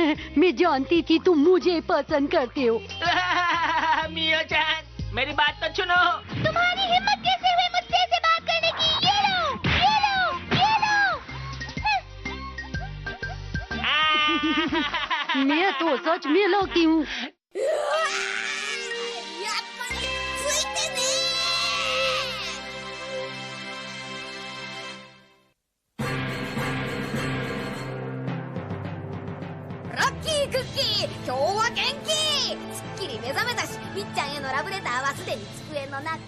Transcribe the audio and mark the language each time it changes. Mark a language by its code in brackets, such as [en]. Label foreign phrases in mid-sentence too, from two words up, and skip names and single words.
[hi] मैं जानती थी तुम मुझे पसंद करते हो। मियो-chan, मेरी बात तो सुनो। तुम्हारी हिम्मत कैसे हुई मुझसे ऐसे बात करने की? ये लो, ये लो, ये लो। मैं तो सच में लकी हूँ। [ja] やっぱりついてねラッキークッキー、今日は元気。すっきり目覚めたし、みっちゃんへのラブレターはすでに机の中。